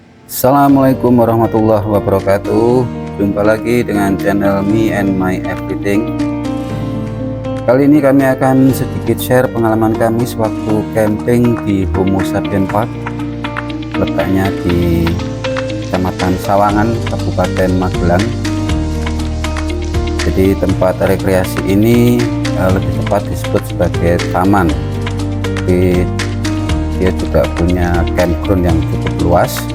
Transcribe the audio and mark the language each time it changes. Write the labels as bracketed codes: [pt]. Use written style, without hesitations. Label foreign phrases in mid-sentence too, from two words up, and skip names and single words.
[ar] Assalamualaikum warahmatullahi wabarakatuh. [id] Jumpa lagi dengan channel Me and My Everything. Kali ini kami akan sedikit share pengalaman kami sewaktu camping di Homo Sapien Park, letaknya di Kecamatan Sawangan, Kabupaten Magelang. Jadi tempat rekreasi ini lebih tepat disebut sebagai taman, tapi dia juga punya campground yang cukup luas.